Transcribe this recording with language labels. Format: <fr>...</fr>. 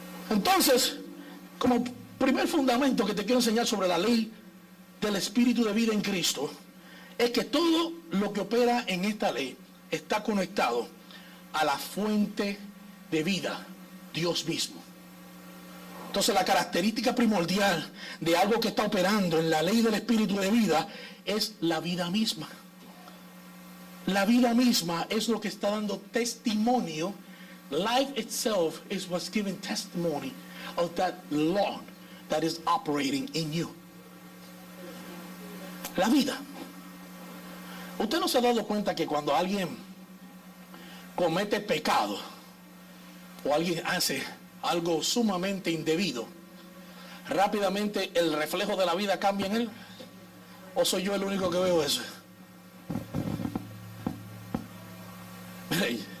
<es>Entonces, como primer fundamento que te quiero enseñar sobre la ley del espíritu de vida en Cristo, es que todo lo que opera en esta ley está conectado a la fuente de vida, Dios mismo. Entonces la característica primordial de algo que está operando en la ley del espíritu de vida es la vida misma. La vida misma es lo que está dando testimonio.</es> <en>Life itself is what's giving testimony of that law that is operating in you.</en> <es>La vida. ¿Usted no se ha dado cuenta que cuando alguien comete pecado o alguien hace algo sumamente indebido, rápidamente el reflejo de la vida cambia en él? ¿O soy yo el único que veo eso? Mire,</es>